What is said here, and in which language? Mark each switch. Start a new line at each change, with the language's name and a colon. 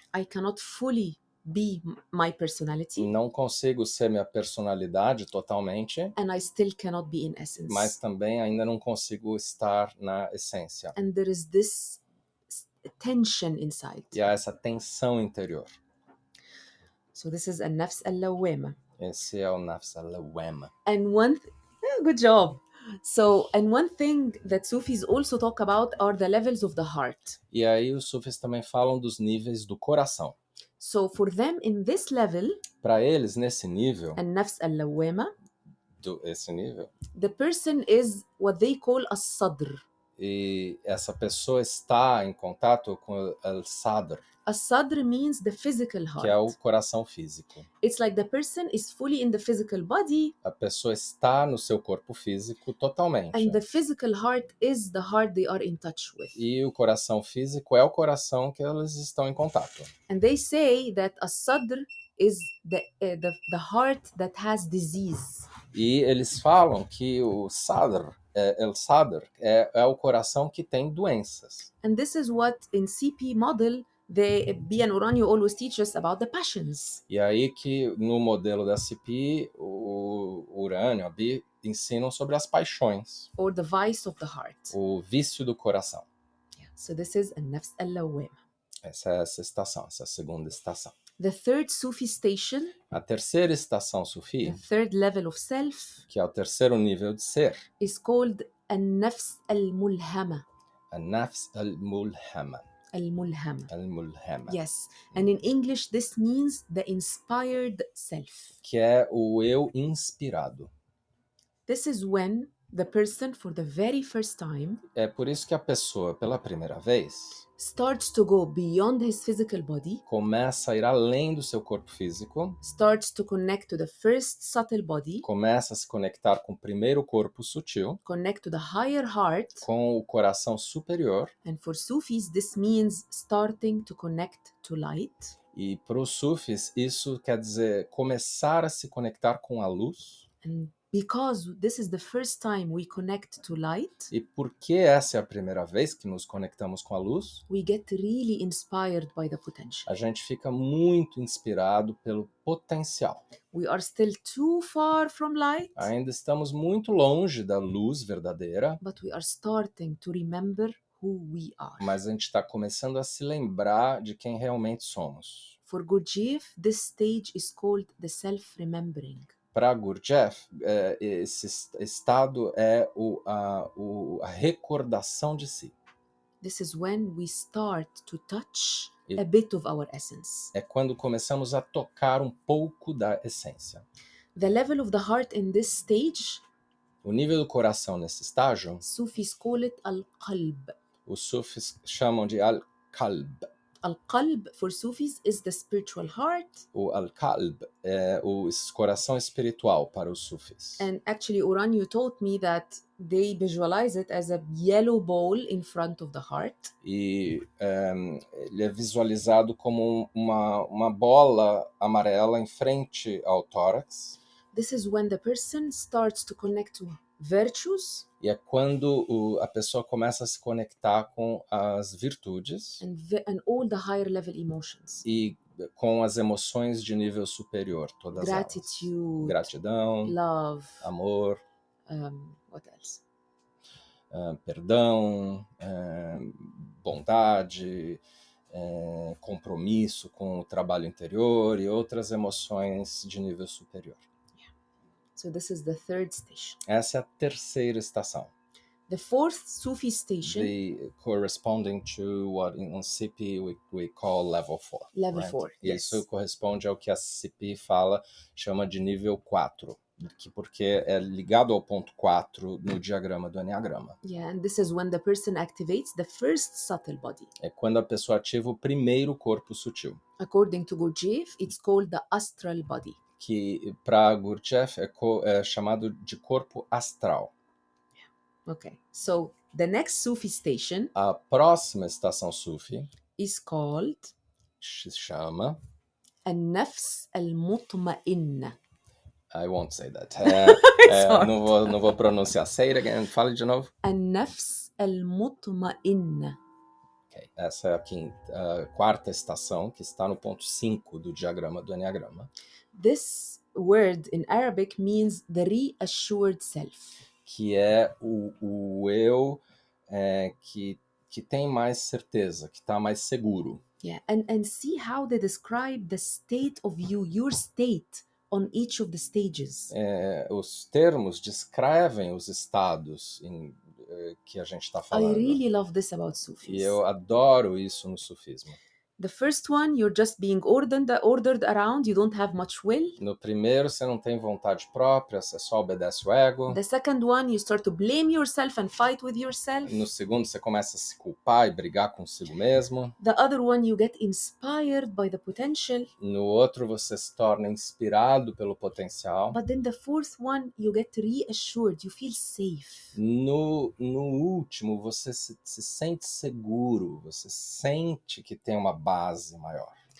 English: I cannot fully be my personality,
Portuguese: Não consigo ser minha personalidade totalmente,
English: and I still cannot be in essence.
Portuguese: mas também ainda não consigo estar na essência.
English: And there is this tension inside.
Portuguese: E há essa tensão interior.
English: So this is النفس اللوامة.
Portuguese: Esse é o Nafs al-Lawwama.
English: And good job. So, and one thing that Sufis also talk about are the levels of the heart.
Portuguese: E aí os sufis também falam dos níveis do coração.
English: So for them in this level,
Portuguese: Para eles, nesse nível,
Arabic: النفس اللوامة,
Portuguese: esse nível,
English: the person is what they call الصدر.
Portuguese: e essa pessoa está em contato com o al-Sadr,
English: الصدر means the physical
Portuguese: que é o
English: heart.
Portuguese: coração físico.
English: It's like the person is fully in the physical body,
Portuguese: A pessoa está no seu corpo físico totalmente.
English: and the physical heart is the heart they are in touch with.
Portuguese: E o coração físico é o coração que eles estão em contato.
English: And they say that الصدر is the heart that has disease.
Portuguese: E eles falam que o Sadr, El Sadr, é o coração que tem doenças.
English: And this is what in CP model, B and Uranio always teach us about the passions.
Portuguese: E aí que no modelo da CP, o Urânio, a Bi, ensinam sobre as paixões,
English: Or the vice of the heart.
Portuguese: o vício do coração.
English: So this is النفس اللوامة.
Portuguese: Essa é essa estação, essa segunda estação.
English: The third Sufi station,
Portuguese: A terceira estação
English: the Sufi, third level of self,
Portuguese: que é o terceiro nível de ser,
English: is called النفس الملهمة.
Portuguese: a Nafs al-Mulhama.
Arabic: الملهمة. Al-Mulhama.
English: Yes. And in English, this means the inspired self.
Portuguese: Que é o eu inspirado.
English: This is when the person, for the very first time,
Portuguese: É por isso que a pessoa, pela primeira vez,
English: starts to go beyond his physical body,
Portuguese: começa a ir além do seu corpo físico,
English: starts to connect to the first subtle body,
Portuguese: começa a se conectar com o primeiro corpo sutil,
English: connect to the higher heart.
Portuguese: com o coração superior,
English: And for Sufis, this means starting to connect to light.
Portuguese: e para os sufis isso quer dizer começar a se conectar com a luz.
English: And because this is the first time we connect to light,
Portuguese: E porque essa é a primeira vez que nos conectamos com a luz,
English: we get really inspired by the potential.
Portuguese: a gente fica muito inspirado pelo potencial.
English: We are still too far from light,
Portuguese: Ainda estamos muito longe da luz verdadeira,
English: but we are starting to remember who we are.
Portuguese: mas a gente está começando a se lembrar de quem realmente somos.
English: For Gurdjieff, this stage is called the self-remembering.
Portuguese: Para Gurdjieff, esse estado é a recordação de si.
English: This is when we start to touch
Portuguese: E-
English: a bit of our essence.
Portuguese: É quando começamos a tocar um pouco da essência.
English: The level of the heart in this stage,
Portuguese: O nível do coração nesse estágio,
English: Sufis call it al-qalb.
Portuguese: os sufis chamam de al-qalb.
English: Al-qalb for Sufis is the spiritual heart,
Portuguese: O al-qalb é o coração espiritual para os sufis.
English: and actually Uranio taught me that they visualize it as a yellow ball in front of the heart.
Portuguese: E ele é visualizado como uma bola amarela em frente ao tórax.
English: This is when the person starts to connect to virtues
Portuguese: E é quando a pessoa começa a se conectar com as virtudes
English: and all the higher level emotions.
Portuguese: e com as emoções de nível superior, todas elas.
English: Gratitude,
Portuguese: Gratidão,
English: love,
Portuguese: amor,
English: what else?
Portuguese: perdão, bondade, compromisso com o trabalho interior e outras emoções de nível superior.
English: So this is the third station.
Portuguese: Essa é a terceira estação.
English: The fourth Sufi station, Corresponding to what on CP we call level 4. level right? 4.
Portuguese: Isso
English: Yes.
Portuguese: corresponde ao que a CP chama de nível 4, porque é ligado ao ponto 4 no diagrama do Enneagrama.
English: Yeah, and this is when the person activates the first subtle body.
Portuguese: É quando a pessoa ativa o primeiro corpo sutil,
English: According to Gurdjieff, it's called the astral body.
Portuguese: que para Gurdjieff é chamado de corpo astral.
English: Okay. So the next Sufi station
Portuguese: A próxima estação Sufi
English: is called
Portuguese: se chama...
Arabic: النفس المطمئنة.
English: I won't say that. hard.
Portuguese: Não vou pronunciar.
English: Say it again.
Portuguese: Fale de novo.
Arabic: النفس المطمئنة.
English: Okay.
Portuguese: Essa é a quarta estação, que está no ponto 5 do diagrama do Enneagrama.
English: This word in Arabic means the reassured self.
Portuguese: Que é o eu que tem mais certeza, que está mais seguro.
English: Yeah, and see how they describe the state of you, your state on each of the stages.
Portuguese: Os termos descrevem os estados que a gente está
English: I
Portuguese: falando.
English: really love this about
Portuguese: E
English: Sufis.
Portuguese: eu adoro isso no sufismo.
English: The first one, you're just being ordered around, you don't have much will.
Portuguese: No primeiro, você não tem vontade própria, você só obedece o ego.
English: The second one, you start to blame yourself and fight with yourself.
Portuguese: No segundo, você começa a se culpar e brigar consigo mesmo.
English: The other one, you get inspired by the potential.
Portuguese: No outro, você se torna inspirado pelo potencial.
English: But then the fourth one, you get reassured, you feel safe.
Portuguese: No último, você se sente seguro, você sente que tem uma base maior.